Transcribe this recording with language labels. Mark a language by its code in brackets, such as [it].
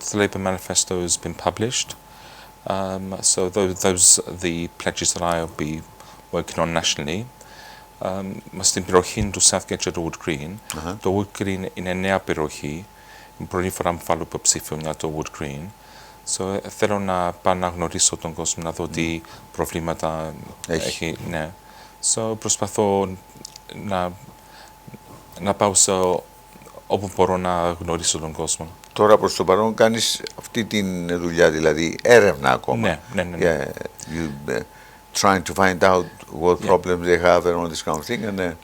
[en] The Labour manifesto has been published. So those are the pledges that I'll be working on nationally. [el] Στην περιοχή του Southgate και του Wood Green. Το Wood Green είναι νέα περιοχή. Είναι πρώτη φορά που βάλω υποψήφιο για το Wood Green. So, θέλω να πάω να γνωρίσω τον κόσμο, να δω τι προβλήματα έχει. Ναι. So, προσπαθώ να πάω όπου μπορώ να γνωρίσω τον κόσμο. Τώρα προς το παρόν κάνεις αυτή τη δουλειά, δηλαδή έρευνα ακόμα. Ναι. [en] Yeah, you trying to find out what problems they have and all this kind of thing.